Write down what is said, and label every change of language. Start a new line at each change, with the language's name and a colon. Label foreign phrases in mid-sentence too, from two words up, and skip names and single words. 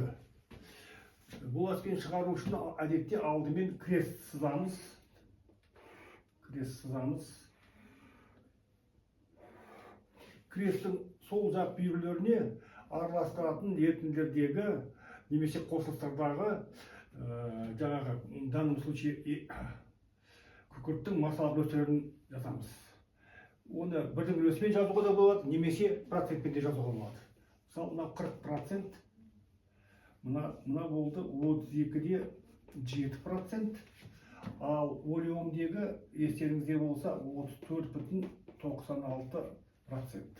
Kazakh: Бұл әдіспен шығару үшін әдетте алдымен крест сызамыз. Кресттің сол жақ бүйірлеріне араластыратын ерітінділердегі немесе қосылыстардағы жаңағы
Russian: в данном случае
Kazakh: күкірттің массалық мөлшерін жазамыз. Оны бірдің үлесімен жазуға да болады, немесе процентпен де жазуға болады. Мысалы, мына 40%, мына болды 32-де 7%, ал олеумдегі естеріңізде болса 34,96%.